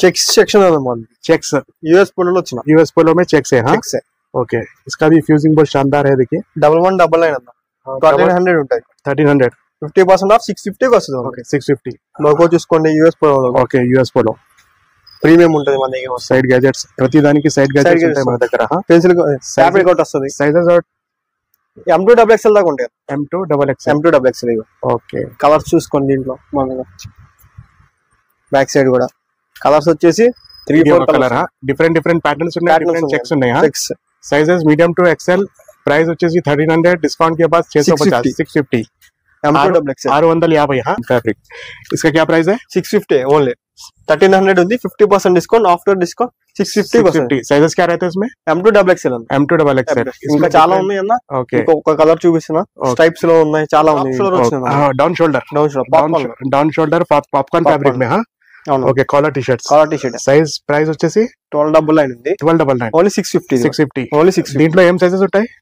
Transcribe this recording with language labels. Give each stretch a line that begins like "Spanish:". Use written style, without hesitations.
Telugu: Checks section అన్నమాట. Checks US Polo లో వచ్చిన.
Hindi: यूएस पोलो में चेक्स है. ओके इसका भी फ्यूजिंग बहुत शानदार है. देखिए
Telugu: 1199 అన్న. 1300 ఉంటాయి. 1300. 50% ఆఫ్ 650 వస్తుంది. ఓకే 650. లోగో చూసుకోండి US Polo. Okay US Polo premium ఉంటది మన దగ్గర. సైడ్ గ్యాజెట్స్ ప్రతి దానికి సైడ్ గ్యాజెట్స్ ఉంటాయి మన దగ్గర. పెన్సిల్ ఫ్యాబ్రిక్ అవుట్ వస్తుంది. సైజెస్ M2 XXL దాకా ఉంటాయి. M2 XXL. ఓకే కలర్స్ చూసుకోండి. దీంట్లో మన బ్యాక్ సైడ్ కూడా కలర్స్ వచ్చేసి 3-4 కలర్ డిఫరెంట్ ప్యాటర్న్స్ ఉన్నాయి, డిఫరెంట్ చెక్స్ ఉన్నాయి. Sizes medium to XL. Price వచ్చేసి
Hindi: 1300, డిస్काउंट के बाद 650 650 650 फैब्रिक. इसका क्या प्राइस है?
Telugu: 650 ओनली. 1300 ఉంది, 50% డిస్కౌంట్, ఆఫ్టర్ డిస్కౌంట్ 650.
Hindi: సైజెస్ क्या रहते हैं इसमें?
Telugu: M2XL M2XL. ఇంకా చాలా ఉన్నాయి అన్న. ఓకే, ఒక కలర్ చూపిస్తున్నా, స్ట్రైప్స్ లో ఉన్నాయి, చాలా ఉన్నాయి. డౌన్ షోల్డర్ పాప్కార్న్ ఫ్యాబ్రిక్ में. Okay, collar T shirts. Size price వచ్చేసి 1299 ఉంది. 1299 ఓన్లీ 650 ఓన్లీ 6. దీంట్లో ఏం సైజెస్ ఉంటాయి?